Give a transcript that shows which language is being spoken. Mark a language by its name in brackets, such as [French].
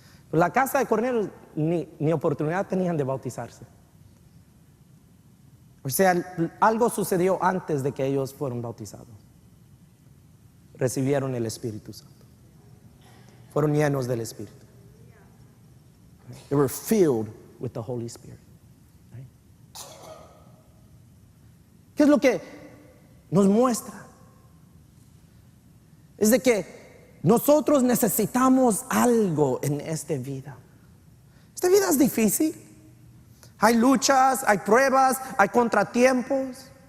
[Spanish] Pero la casa de Cornelio ni oportunidad tenían de bautizarse. O sea, algo sucedió antes de que ellos fueron bautizados. Recibieron el Espíritu Santo. Fueron llenos del Espíritu. [English] They were filled with the Holy Spirit. [Spanish] ¿Qué es lo que nos muestra? Es de que nosotros necesitamos algo en esta vida. Esta vida es difícil. Hay luchas, hay pruebas, hay contratiempos.